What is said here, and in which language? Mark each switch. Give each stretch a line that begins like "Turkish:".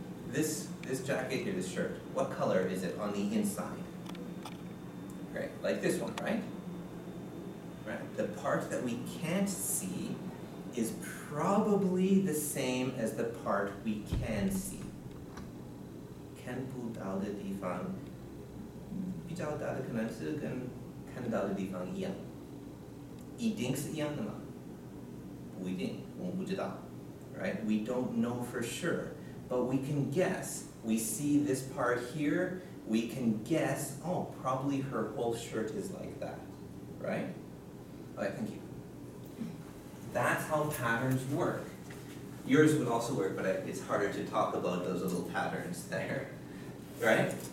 English: This jacket here, this shirt, what color is it on the inside? Right, like this one, right? Right. The part that we can't see is probably the same as the part we can see.
Chinese: 看不到的地方，比较大的可能是跟看得到的地方一样，一定是一样的吗？不一定，我们不知道。Right?
English: We don't know for sure, but we can guess. We see this part here, we can guess, oh, probably her whole shirt is like that, right? All right, thank you. That's how patterns work. Yours would also work, but it's harder to talk about those little patterns there, right?